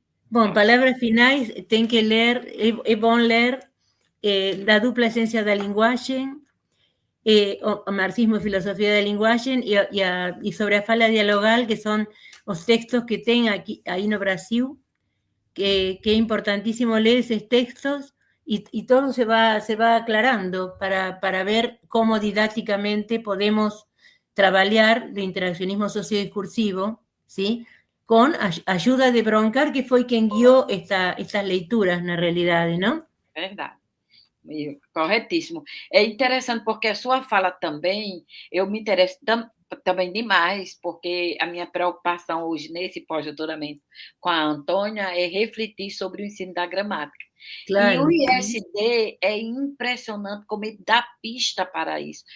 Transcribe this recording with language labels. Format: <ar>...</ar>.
<pt>Bom, palavras finais, tem que ler, é bom ler Da dupla essência da linguagem, o marxismo e filosofia da linguagem, e sobre a fala dialogal, que são os textos que tem aqui, aí no Brasil, que é importantíssimo ler esses textos</pt> <es>y todo se va aclarando para ver cómo didácticamente podemos trabajar de interaccionismo sociodiscursivo, ¿sí? Con ayuda de Broncar, que fue quien guió estas</es> <pt>leituras, na realidade, não? Verdade. Corretíssimo. É interessante porque a sua fala também, eu me interesso também demais, porque a minha preocupação hoje, nesse pós-doutoramento com a Antônia, é refletir sobre o ensino da gramática. E o Claro. ISD é impressionante como ele dá pista para isso.</pt>